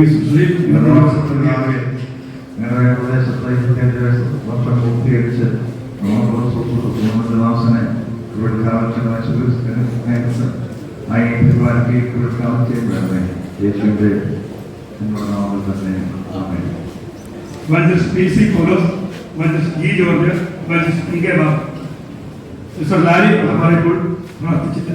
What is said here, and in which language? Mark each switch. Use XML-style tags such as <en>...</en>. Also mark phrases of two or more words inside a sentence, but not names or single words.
<ml>ഞങ്ങളുടെ പ്രദേശത്ത് 25 വർഷം പൂർത്തീകരിച്ച് Evangelist P.C.</ml> <en>Paulos, Evangelist E. George, Evangelist P.K. Bab. Mr. Larry Alamaripur,</en> <ml>പ്രാർത്ഥിച്ചിട്ട്</ml>